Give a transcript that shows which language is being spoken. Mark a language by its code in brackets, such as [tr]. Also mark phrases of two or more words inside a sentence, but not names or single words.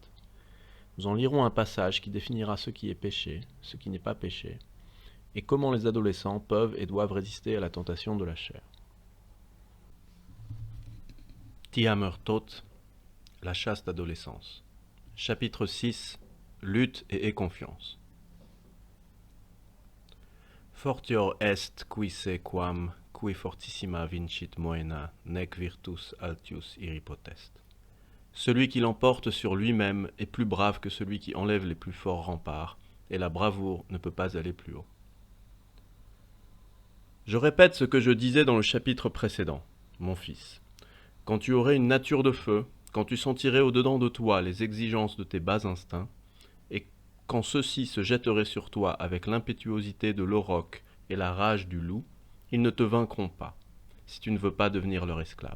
[fr] Nous en lirons un passage qui définira ce qui est péché, ce qui n'est pas péché, et comment les adolescents peuvent et doivent résister à la tentation de la chair. Tihamér Tóth, la chaste adolescence. Chapitre 6. Lutte et confiance. [la] Fortior est qui se quam, qui fortissima vincit moena, nec virtus altius iri potest. [fr] Celui qui l'emporte sur lui-même est plus brave que celui qui enlève les plus forts remparts, et la bravoure ne peut pas aller plus haut. Je répète ce que je disais dans le chapitre précédent, mon fils. Quand tu aurais une nature de feu, quand tu sentirais au-dedans de toi les exigences de tes bas instincts, et quand ceux-ci se jetteraient sur toi avec l'impétuosité de l'auroch et la rage du loup, ils ne te vaincront pas, si tu ne veux pas devenir leur esclave.